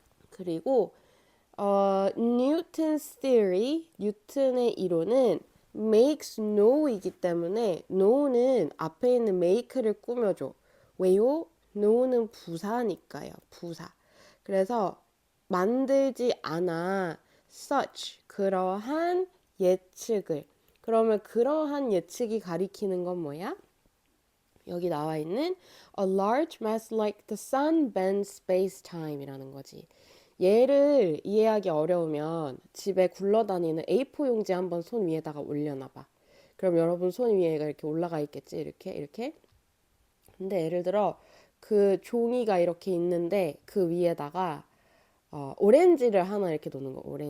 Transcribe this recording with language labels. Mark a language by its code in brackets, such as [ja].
[ko] 그리고 [en] Newton's theory, [ko] 뉴턴의 이론은 [en] makes know [ko] 이기 때문에 know는 앞에 있는 make를 꾸며줘. 왜요? know는 부사니까요. 부사. 그래서 만들지 않아 such 그러한 예측을. 그러면 그러한 예측이 가리키는 건 뭐야? 여기 나와 있는 [en] a large mass like the sun bends space-time이라는 거지. [ko] 얘를 이해하기 어려우면 집에 굴러다니는 A4 용지 한번 손 위에다가 올려놔봐. 그럼 여러분 손 위에 얘가 이렇게 올라가 있겠지? 이렇게. 근데 예를 들어 그 종이가 이렇게 있는데 그 위에다가 오렌지를 하나 이렇게 놓는 거.